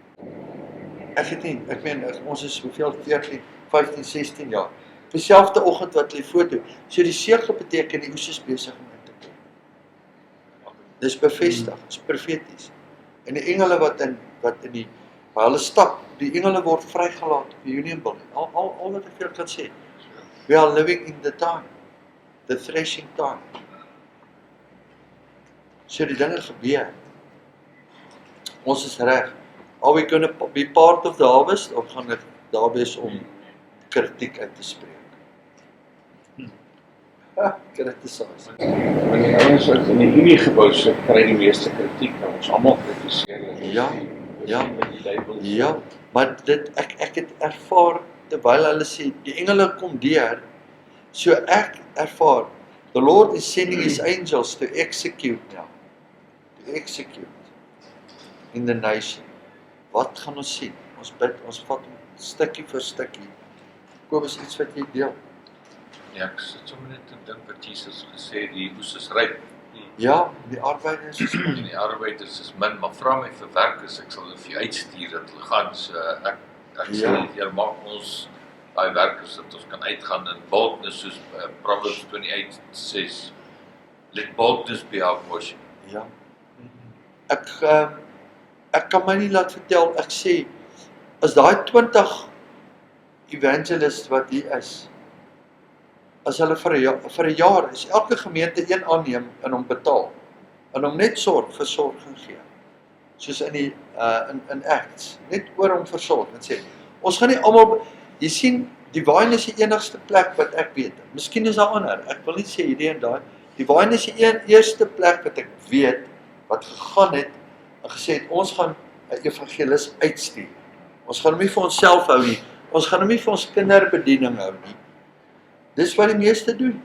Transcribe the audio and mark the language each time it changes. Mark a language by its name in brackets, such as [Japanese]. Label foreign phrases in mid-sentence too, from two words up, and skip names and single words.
[Afrikaans] Ek meen, ons is hoeveel, 14, 15, 16 jaar, dieselfde oggend wat die foto, so die sekel beteken die oes is besig om in te kom. Dis bevestig, dis profeties. En die engele wat in die, waar hulle stap, die engele word vrygelaat op die Union Building, al wat ek vir julle kan sê, [English] we are living in the time, the threshing time. [Afrikaans] So die dinge gebeur. Ons is reg. [English] Are we going to be part of the harvest, [Afrikaans] of gaan ek daar wees om kritiek uit te spreek? Criticize. Want die ouens wat in die Unie gebou sit, kry die meeste kritiek, en ons almal kritiseer. Ja, met die Bybel. ja, maar ek het ervaar, terwyl hulle sê, die engele kom deur, so ek ervaar, [English] the Lord is sending His angels to execute now, to execute in the nation. [Afrikaans] Wat gaan ons sien? Ons bid, ons vat hom stukkie vir stukkie. Kobus, iets wat jy deel? Ja, ek sit sommer net te dink wat Jesus gesê het, die oes is ryp Ja, die arbeiders is en die arbeiders is min, maar vra my vir werkers, ek sal hulle vir jou uitstuur dat hulle gaan, so ek sê, jy maak ons daai werkers dat ons kan uitgaan in boldness, soos Proverbs 28:6, [English] let boldness be our portion. [Afrikaans] Ja. Ek kan my nie laat vertel, ek sê, as daai 20 evangelists wat hier is, as hulle vir 'n jaar is, elke gemeente een aanneem en hom betaal, en hom net versorging gee, soos in die in Acts, net oor hom versorg, en sê, ons gaan nie almal, jy sien, Divine is die enigste plek wat ek weet, miskien is daar ander, ek wil nie sê hierdie en daai, Divine is die eerste plek wat ek weet, wat gegaan het, en gesê het, ons gaan 'n evangelis uitstuur, ons gaan hom nie vir onsself hou nie, ons gaan hom nie vir ons kinderbediening hou nie, dis wat die meeste doen.